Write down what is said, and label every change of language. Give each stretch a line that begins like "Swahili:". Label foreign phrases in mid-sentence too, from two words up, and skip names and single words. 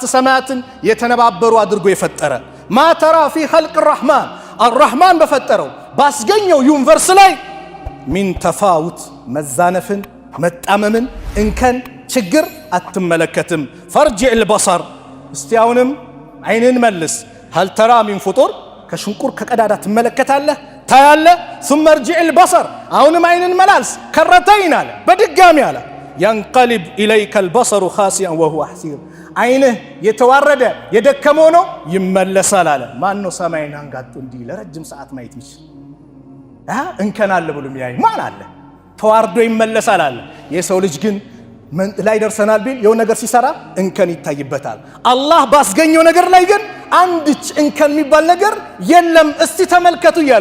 Amharic: ሰማያትን የተነባበሩ አድርጎ የፈጠረ
Arabic: ما ترى في خلق رحمن الرحمن
Amharic: በፈጠረው ባስገኘው ዩኒቨርስ ላይ
Arabic: من تفاوت
Amharic: መዛነፍን፣ መጣመምን፣ እንከን፣ ችግር አትመለከትም።
Arabic: فارجع البصر
Amharic: እስቲ አሁንም አይንን መልስ።
Arabic: هل ترى من فطور
Amharic: ከሽንቁር ከቀዳዳ ትመለከታለህ ታያለህ።
Arabic: ثم ارجع البصر
Amharic: አሁንም አይንን መላልስ ከረተይን አለ በድጋሚ አለ
Arabic: ينقلب إليك البصر خاسئا وهو حسير
Amharic: አይንህ የተዋረደ የደከመ ነው ይመለሳል አለ። ማን ነው ሰማይን አንጋጦ እንዲህ ለረጅም ሰዓት ማየት ይችላል? እንከን አለ ብሎ የሚያይ ማን አለ? ተዋርዶ ይመለሳል አለ። የሰው ልጅ ግን ላይ ደርሰናል ቢል የሆነ ነገር ሲሰራ እንከን ይታይበታል። አላህ ባስገኘው ነገር ላይ ግን አንድች እንከን የሚባል ነገር የለም። እስቲ ተመልከቱ እያለ